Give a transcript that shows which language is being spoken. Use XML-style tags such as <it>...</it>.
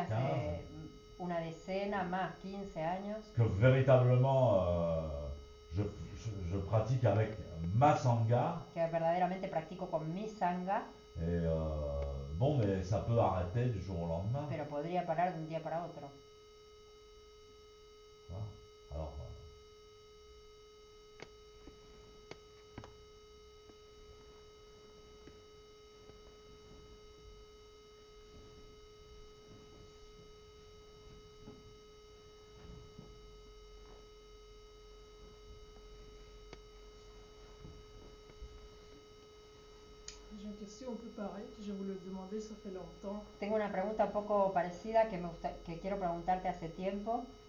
<es>hace una decena, más 15 años,</es> <fr>que véritablement je pratique avec ma sangha.</fr> <es>que verdaderamente practico con mi sanga,</es> <fr>Et bon, mais ça peut arrêter du jour au lendemain.</fr> <es>pero podría parar de un día para otro.</es> <fr>Voilà. Alors, J'ai une question un peu pareille que je voulais demander, ça fait longtemps.</fr> <es>Tengo una pregunta un poco parecida que quiero preguntarte hace tiempo.</es>